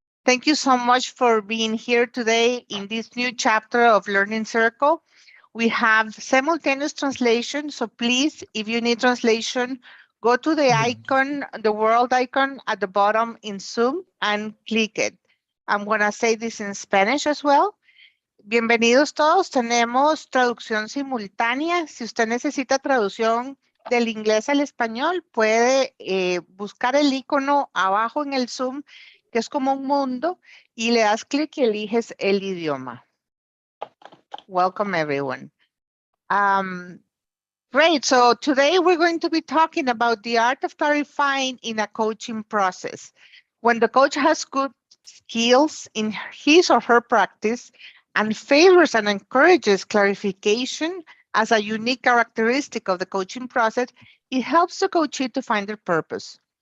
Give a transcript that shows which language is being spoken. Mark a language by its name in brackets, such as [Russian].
[English] Thank you so much for being here today in this new chapter of Learning Circle. We have simultaneous translation, so please, if you need translation, go to the icon, the world icon at the bottom in Zoom and click it. I'm going to say this in Spanish as well. [Spanish] Bienvenidos todos, tenemos traducción simultánea. Si usted necesita traducción del inglés al español, puede buscar el icono abajo en el Zoom, que es como un mundo, y le das clic y eliges el idioma. [English] Welcome, everyone. Great, so today we're going to be talking about the art of clarifying in a coaching process. When the coach has good skills in his or her practice and favors and encourages clarification as a unique characteristic of the coaching process, it helps the coachee to find their purpose.